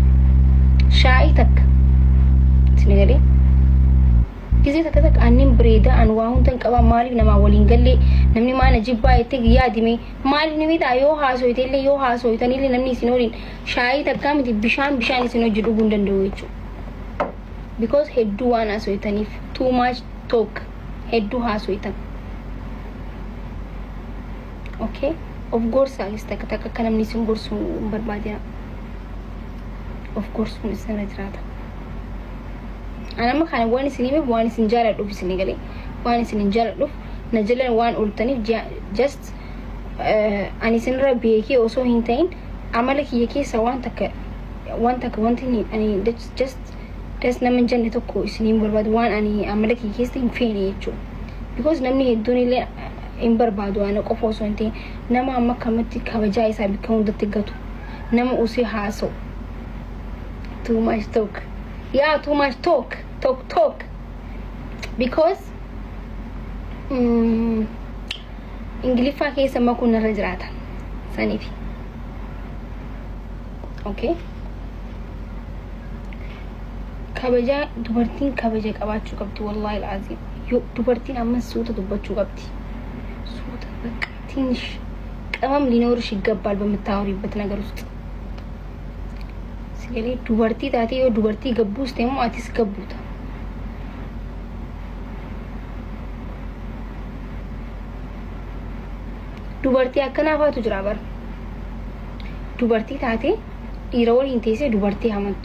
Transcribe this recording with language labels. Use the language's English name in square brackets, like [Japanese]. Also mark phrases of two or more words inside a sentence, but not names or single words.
[Oromo] Shaayii takka isin galee gisee takka aannin bireeda an waa hundan qaba maaliif nama waliin galle namni maana jibbaa itti yaadime maaliif nimi taa yoo haasawite illee yoo haasawitanii illee namni isin waliin shaayii takka miti bishaan isin hojii dhuguu hin danda'u jechuudha. Because hedduu waan haasawitaniif [English] too much talk [Oromo] hedduu haasawwitan. Okay? [English] Of course [Oromo] takka namni isin gorsu hin barbaadina. [English] Of course [Oromo] kun isin irra jiraata. Anama kana waan isiniif waan isin jaaladhuuf isin galee waan isin jaaladhuuf na jalan waan ultaniif just ani isin irra beekee osoo hin ta'in amala kiyya keessa waan takka wanti ani just nama jenne tokko isiniin barbaadu waan ani amala kiyya keessa hin feene jechuudha. Because namni hedduun illee hin barbaadu ana qofa osoo hin ta'in nama amma kamatti kabajaa isaa bikka hundatti gatu nama usee haasa'u. [English] Too much talk. Yeah, too much talk. [Oromo] Because Ingiliffaa keessa makuun irra jiraata saniif. Okay? Kabajaa dubartiin kabaja qabaachuu qabdi [Arabic] والله العظيم. [Oromo] Yoo dubartiin amma suuta dubbachuu qabdi. Suuta [Amharic] በቃ ትንሽ ቅመም ሊኖርሽ ይገባል በምታወሪበት ነገር ውስጥ [Oromo] sigalee dubartii taatee yoo dubartii gabbuus ta'e immoo atis gabbuuta. Dubartii akkanaafaatu jira bara. Dubartii taatee dhiira waliin teessee dubartii hamattu.